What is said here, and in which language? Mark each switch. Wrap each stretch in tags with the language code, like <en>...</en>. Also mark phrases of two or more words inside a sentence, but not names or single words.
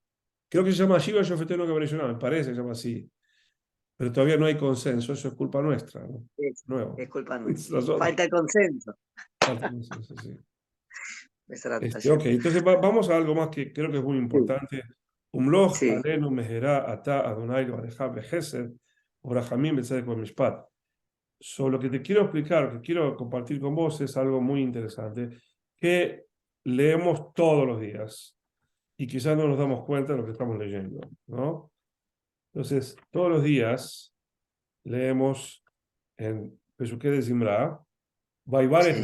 <es>Creo que se llama Shiva Shofeteno Gabriel, me parece que se llama así. Pero todavía no hay consenso, eso es culpa nuestra, ¿no? Nuevo. es culpa nuestra. Nosotros. Falta el consenso. Falta consenso, sí. Besrat Ok, Hashem. entonces vamos a algo más que creo que es muy Sí, importante. Umloch, sí.</es> <he>עלינו מהרה אתה אדוני לבדך בחסד וברחמים בצדק משפט.</he> <es>Sobre lo que te quiero explicar, que quiero compartir con vos, es algo muy interesante, que leemos todos los días y quizás no nos damos cuenta de lo que estamos leyendo, ¿no? Entonces, todos los días leemos en Pesuké de Zimra, Vaivares</es>